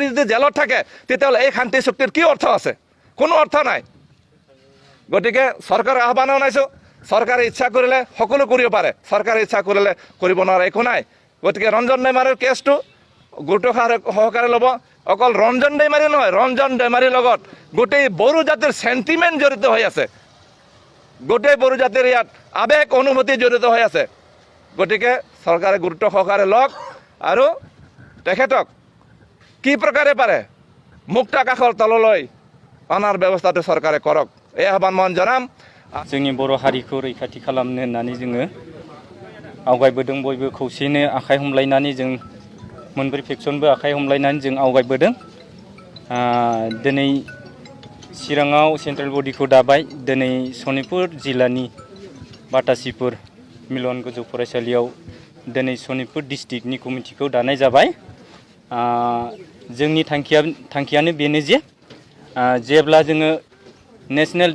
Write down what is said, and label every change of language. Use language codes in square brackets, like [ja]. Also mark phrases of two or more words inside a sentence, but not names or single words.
[as] যদি জেলত থাকে তেতিয়াহ'লে এই শান্তি চুক্তিৰ কি অৰ্থ আছে কোনো অৰ্থ নাই গতিকে চৰকাৰৰ আহ্বান জনাইছোঁ চৰকাৰে ইচ্ছা কৰিলে সকলো কৰিব পাৰে চৰকাৰে ইচ্ছা কৰিলে কৰিব নোৱাৰে একো নাই গতিকে ৰঞ্জন ডেমাৰীৰ কেছটো গুৰুত্ব সহকাৰে ল'ব অকল ৰঞ্জন ডেমাৰী নহয় ৰঞ্জন ডেমাৰীৰ লগত গোটেই বড়ো জাতিৰ সেন্টিমেন্ট জড়িত হৈ আছে গোটেই বড়ো জাতিৰ ইয়াত আবেগ অনুভূতি জড়িত হৈ আছে গতিকে চৰকাৰে গুৰুত্ব সহকাৰে লওক আৰু তেখেতক কি প্ৰকাৰে পাৰে মুক্ত আকাশৰ তললৈ অনাৰ ব্যৱস্থাটো চৰকাৰে কৰক এই আহ্বান মই জনাম [brx] जोंनि बर' हारिखौ रैखाथि खालामनो होननानै जोङो आवगायबोदों बयबो खौसेनो आखाइ हमलायनानै जों मोनब्रै फेक्सनबो आखाइ हमलायनानै जों आवगायबोदों दिनै चिराङाव सेन्ट्रेल बडिखौ दाबाय दिनै सनितपुर जिल्लानि बाटासिपुर मिलन गोजौ फरायसालियाव दिनै सनितपुर डिस्ट्रिक्टनि कमिटिखौ दानाय जाबाय जोंनि थांखियानो बेनो जे जेब्ला जोङो नेशनेल